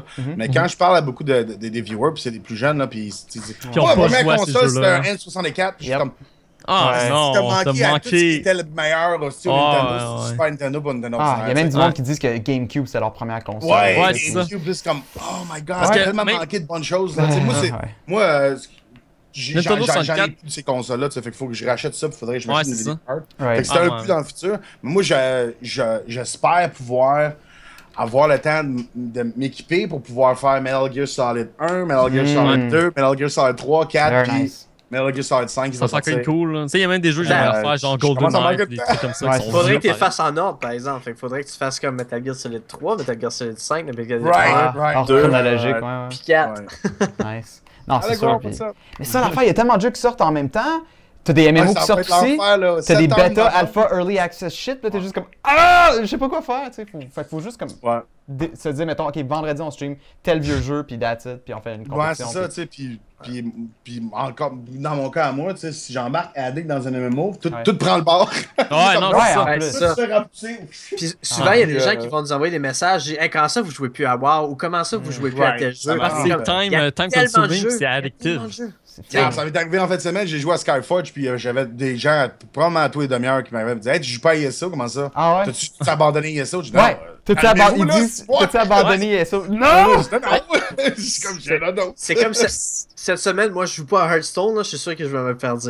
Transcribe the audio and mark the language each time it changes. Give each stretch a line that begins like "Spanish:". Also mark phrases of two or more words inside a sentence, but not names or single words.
French: Mais quand je parle à beaucoup des viewers, puis c'est des plus jeunes, là, puis la première console, c'était un N64, puis je suis comme... non, t'as manqué. C'était le meilleur aussi au Nintendo, Super Nintendo, pas Nintendo. Il y a même du monde qui disent que GameCube, c'est leur première console. Ouais, GameCube, c'est comme,
English: oh my god,
French: j'ai tellement manqué de bonnes choses. Là. Moi, j'en ai plus de ces consoles-là, fait qu'il faut que je rachète ça, il faudrait que je m'achète une vidéo card. Fait que c'est un peu dans le futur. Mais moi, j'espère pouvoir avoir le temps de m'équiper pour pouvoir faire Metal Gear Solid 1, Metal Gear Solid 2, Metal Gear Solid 3, 4, puis Metal Gear Solid 5 qui va sortir. Ça serait cool. Tu sais, il y a même des jeux que j'aimerais faire, genre GoldenEye, des trucs comme ça. Il faudrait que tu les fasses en ordre, par exemple. Fait qu'il faudrait que tu fasses comme Metal Gear Solid 3, Metal Gear Solid 5, Metal Gear Solid 3, 2, chronologique, puis 4. Nice. Non, c'est sûr. Mais ça, l'affaire, il y a tellement de jeux qui sortent en même temps. T'as des MMO qui sortent aussi. T'as des bêta, alpha,
English: early access shit.
French: Là, t'es juste comme je sais pas quoi faire. Faut juste comme se dire, mettons, ok, vendredi on stream tel vieux jeu, puis
English: that's it,
French: puis on fait une compétition. Ouais, c'est ça, tu sais. Puis encore, dans mon cas à moi, tu sais, si j'embarque Addict dans un MMO, tout prend le bord. Ouais, non, c'est ça. Puis souvent, il y a des gens qui vont nous envoyer des messages. Hey, comment ça vous jouez plus à WoW ou comment ça vous jouez plus à tel jeu? Parce que
English: time consuming,
French: c'est addictif. Ça m'est arrivé en fin de semaine, j'ai joué à Skyforge, puis j'avais des gens, probablement à tous les demi-heures, qui m'avaient dit hey, tu joues pas à ESO, comment ça? Ah ouais? T'as-tu abandonné ESO? Je dis T'as-tu abandonné ESO? Non! C'est comme cette semaine, moi je joue pas à Hearthstone, là, je suis sûr que je vais me le faire dire.